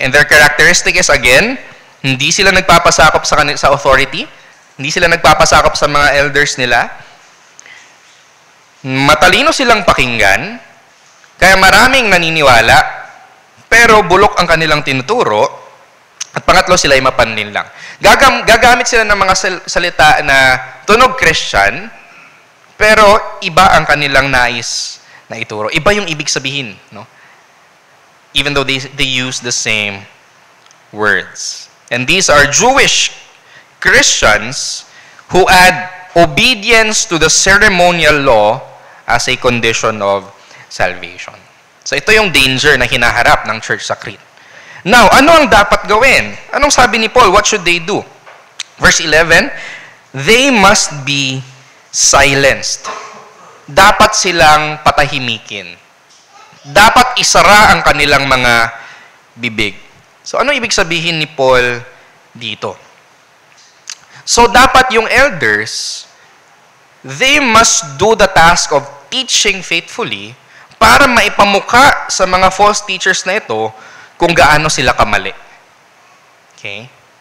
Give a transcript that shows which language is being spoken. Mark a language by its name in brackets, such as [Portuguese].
[Filipino] And their characteristic is, again, hindi sila nagpapasakop sa authority, hindi sila nagpapasakop sa mga elders nila, matalino silang pakinggan, kaya maraming naniniwala, pero bulok ang kanilang tinuturo, at pangatlo sila ay mapanlin lang. Gagamit sila ng mga salita na tunog Christian, pero iba ang kanilang nais na ituro. Iba yung ibig sabihin. No? [English] Even though they use the same words. And these are Jewish Christians who add obedience to the ceremonial law as a condition of salvation. [Filipino] So ito yung danger na hinaharap ng church sa Crete. Now, ano ang dapat gawin? Anong sabi ni Paul? [English] What should they do? Verse 11, they must be silenced. [Filipino] Dapat silang patahimikin. Dapat isara ang kanilang mga bibig. So ano ibig sabihin ni Paul dito? So dapat yung elders, [English] they must do the task of teaching faithfully [Filipino] para maipamuka sa mga false teachers na ito kung gaano sila kamali. Okay?